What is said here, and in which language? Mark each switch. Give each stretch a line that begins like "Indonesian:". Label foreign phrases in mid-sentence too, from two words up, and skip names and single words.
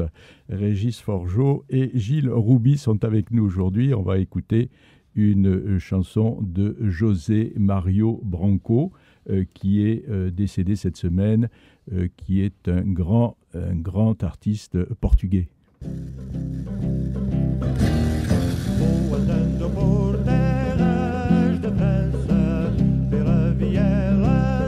French: Régis Forgeot et Gilles Rouby sont avec nous aujourd'hui. On va écouter une chanson de José Mario Branco, qui est décédé cette semaine, qui est un grand artiste portugais.
Portuguese: Vou andando por terras de França, pela viela